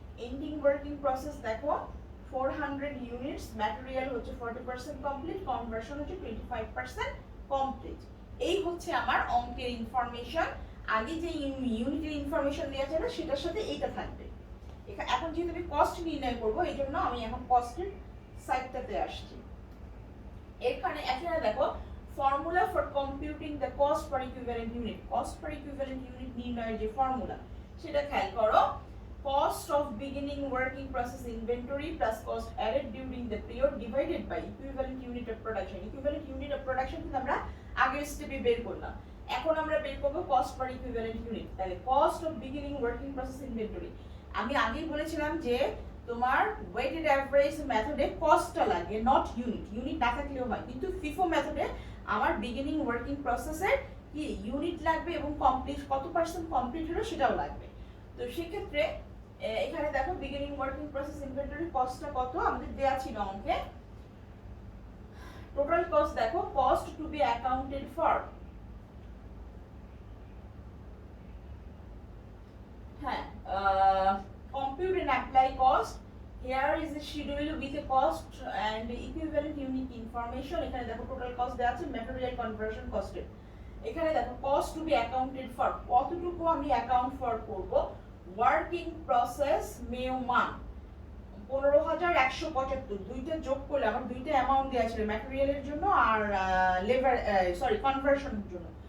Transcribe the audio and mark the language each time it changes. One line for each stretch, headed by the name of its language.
English: ending working process দেখো 400 units, material হচ্ছে 40% complete, conversion হচ্ছে 25% complete।
Bangla: এই হচ্ছে আমার অঙ্কের ইনফরমেশন। আগে যে ইউনিটের ইনফরমেশন দেওয়া ছিল সেটার সাথে এইটা থাকবে। এখন যেহেতু আমি কস্ট নির্ণয় করবো, এই জন্য আমি এখন কস্টের সাইডটাতে আসছি। এখানে দেখো
English: formula for computing the cost per equivalent unit,
Bangla: cost per equivalent unit নির্ণয়ের যে ফর্মুলা সেটা খেয়াল করো।
English: cost of beginning working process inventory plus cost added during the period divided by equivalent unit of production।
Bangla: equivalent unit of production কিন্তু আমরা আগের স্টেপে বের করলাম, এখন আমরা বের করব cost per equivalent unit। তাহলে
English: cost of beginning working process inventory,
Bangla: আমি আগেই বলেছিলাম যে তোমার ওয়েটেড অ্যাভারেজ মেথডে কস্টটা লাগে,
English: Not unit.
Bangla: ইউনিট না থাকলেও হয়, কিন্তু ফিফো মেথডে আমার বিগিনিং ওয়ার্কিং প্রসেসের কি ইউনিট লাগবে এবং কমপ্লিট কত পার্সেন্ট কমপ্লিট হলো সেটাও লাগবে। তো সেক্ষেত্রে এখানে দেখো বিগিনিং ওয়ার্কিং প্রসেস ইনভেন্টরি কস্টটা কত আমাদের দেয়া ছিল অঙ্কে। টোটাল কস্ট দেখো,
English: cost to be accounted for,
Bangla: হ্যাঁ,
English: compute and apply cost. Here is a schedule with a cost and equivalent unit information।
Bangla: এখানে দেখো টোটাল কস্ট দেওয়া আছে, ম্যাটেরিয়াল কনভার্সন কস্ট। এখানে দেখো
English: cost to be accounted for,
Bangla: কতটুকু আমি অ্যাকাউন্ট ফর করব। ওয়ার্কিং প্রসেস মে 1 15,175, দুইটা যোগ করলে আমার দুইটা অ্যামাউন্ট দেওয়া ছিল, ম্যাটেরিয়ালের জন্য আর লেবার কনভার্সনের জন্য।